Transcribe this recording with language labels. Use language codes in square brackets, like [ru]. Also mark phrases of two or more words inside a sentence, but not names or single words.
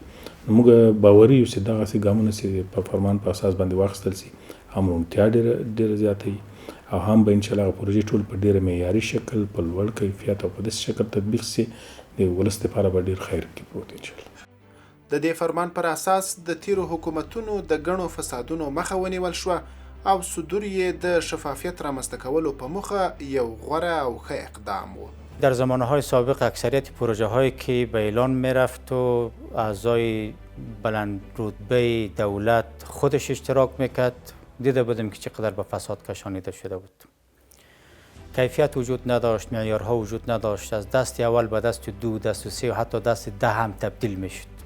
[ps] موږ باوري یو چې دغسې ګامونه چې په فرمان په اساس باندې واخیستل شي هم روڼتیا ډېره زیاتوي او هم به انشاءالله هغه پروژې ټول په ډېره معیاري شکل په لوړ کیفیت او په داسې شکل تطبیق شي د ولس دپاره به ډېر خیر کې پروت انشاءالله. د دې فرمان پر اساس د تیرو حکومتونو د ګڼو فسادونو مخه ونیول شوه او صدور یې د شفافیت رامنځته کولو په موخه یو غوره او ښه اقدام و. [fa] در زمانهای سابق اکثریت پروژه هایی که به اعلان می رفت و اعضای بلند رتبه دولت خودش اشتراک میکرد دیده بودیم که چقدر به فساد کشانیده شده بود. کیفیت وجود نداشت، معیارها وجود نداشت، از دست اول به دست دو، دست سه و حتی دست ده هم تبدیل میشد.